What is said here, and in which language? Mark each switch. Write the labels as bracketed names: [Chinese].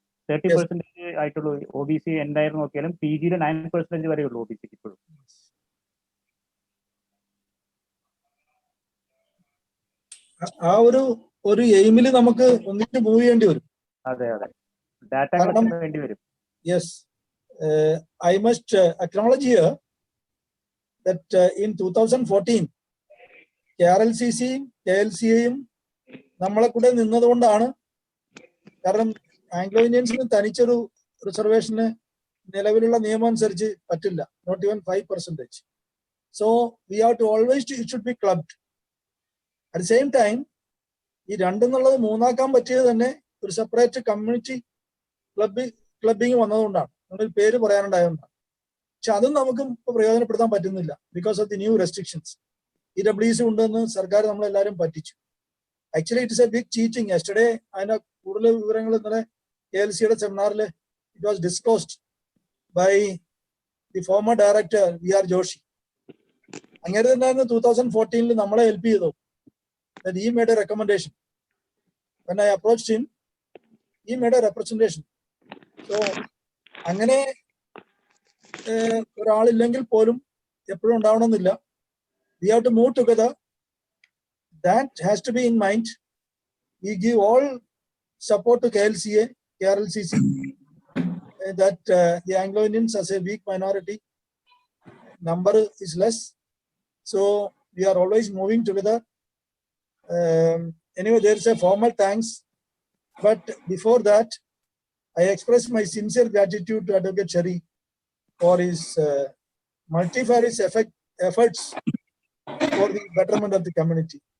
[Malayalam] 30% ആയിട്ടുള്ളൂ. OBC എന്തായിരുന്നു നോക്കിയാലും PGയിൽ 9% വരെ ഉള്ളൂ OBC ഇപ്പോഴും. ആ ഒരു എയിമിൽ നമുക്ക് ഒന്നിച്ച് മൂവ് ചെയ്യേണ്ടി വരും. അതെ. ഡാറ്റ വേണ്ടി വരും. [English] Yes, I must acknowledge here that in 2014 KRLCC, KLCയും [Malayalam] നമ്മളെ കൂടെ നിന്നതുകൊണ്ടാണ്. കാരണം ആംഗ്ലോ ഇന്ത്യൻസിന് തനിച്ചൊരു റിസർവേഷന് നിലവിലുള്ള നിയമം അനുസരിച്ച് പറ്റില്ല, [English] Not even 5%. So we have to always it should be clubbed. [Malayalam] At same time ഈ രണ്ടെന്നുള്ളത് മൂന്നാക്കാൻ പറ്റിയത് തന്നെ ഒരു സെപ്പറേറ്റ് കമ്മ്യൂണിറ്റി ക്ലബിങ് വന്നതുകൊണ്ടാണ്, നമ്മൾ പേര് പറയാനുണ്ടായതുകൊണ്ടാണ്. പക്ഷെ അതും നമുക്ക് ഇപ്പൊ പ്രയോജനപ്പെടുത്താൻ പറ്റുന്നില്ല [English] Because of the new restrictions. [Malayalam] EWC ഉണ്ടെന്ന് സർക്കാർ നമ്മളെല്ലാവരും പറ്റിച്ചു. [English] Actually it is a big cheating. Yesterday [Malayalam] അതിന്റെ കൂടുതൽ വിവരങ്ങൾ ഇന്നലെ KLCയുടെ സെമിനാറിൽ [English] It was disclosed by the former director VR Joshi. [Malayalam] അങ്ങനെ തന്നെ 2014 നമ്മളെ ഹെൽപ്പ് ചെയ്തു. [English] That he made a recommendation. When I approached him, he made a representation. [Malayalam] So, അങ്ങനെ ഒരാളില്ലെങ്കിൽ പോലും എപ്പോഴും ഉണ്ടാവണമെന്നില്ല. [English] We have to move together. That has to be in mind. We give all support to KLCA, KRLCC, that the Anglo-Indians as a weak minority number is less. So, we are always moving together. Anyway, there is a formal thanks, but before that, I express my sincere gratitude to Advocate Sherry for his multifarious efforts for the betterment of the community.